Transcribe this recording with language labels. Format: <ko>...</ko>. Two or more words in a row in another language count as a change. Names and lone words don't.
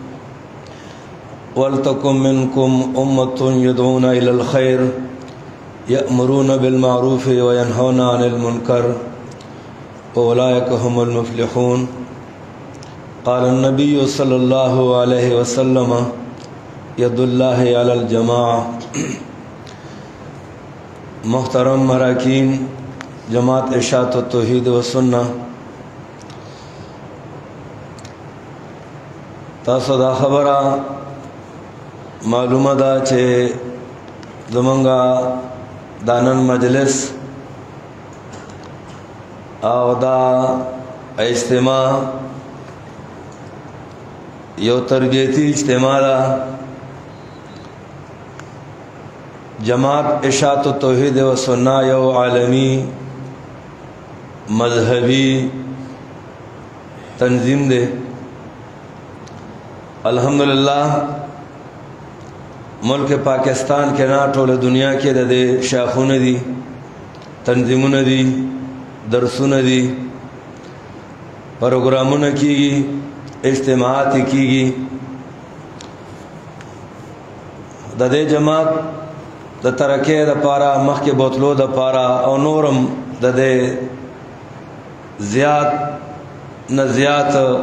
<ar>ولتكن منكم أمة يدعون إلى الخير يأمرون بالمعروف وينهون عن المنكر وأولئك هم المفلحون قال النبي صلى الله عليه وسلم يد الله على الجماعة</ar> <ps>محترم مراکین جماعت اشاعت التوحید و سنة تاسو دا خبره معلومه ده چې زمونږ دانن مجلس او دا اجتماع یو تربیتی اجتماع ده جماعت اشاعت التوحید و سنة یو عالمی مذہبی تنظیم دے الحمدللہ ملک پاکستان کے نا ټول دنیا کې د دې شاخونه دي تنظیمونه دي درسونه دي پروګرامونه کیږي اجتماعات کیږي د دې جماعت د ترقې لپاره مخکې بوتلو لپاره او نورم د دې زیات نه زیات</ps>